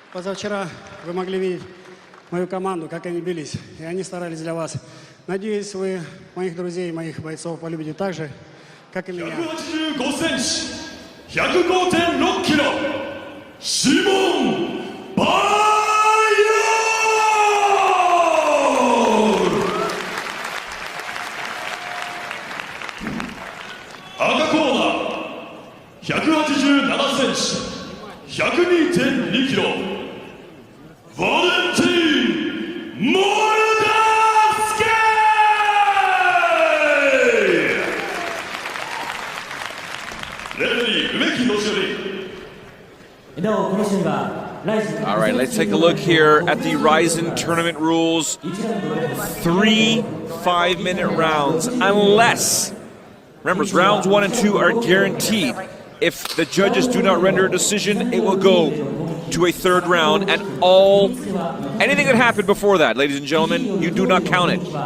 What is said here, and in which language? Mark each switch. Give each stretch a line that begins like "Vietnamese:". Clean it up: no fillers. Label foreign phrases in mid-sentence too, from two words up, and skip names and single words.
Russian: Позавчера вы могли видеть мою команду, как они бились, и они старались для вас. Надеюсь, вы моих друзей, моих бойцов полюбите так же, как и меня.
Japanese: 105.6 キロ、シモン・バイオ赤コーナー187センチ、102.2 キロ、バレンティン・モルダスキーレフェリー梅木の処理。
English: All right, let's take a look here at the Ryzen tournament rules. 3 5-minute rounds, unless, remember, rounds 1 and 2 are guaranteed. If the judges do not render a decision, it will go to a third round, and anything that happened before that, ladies and gentlemen, you do not count it.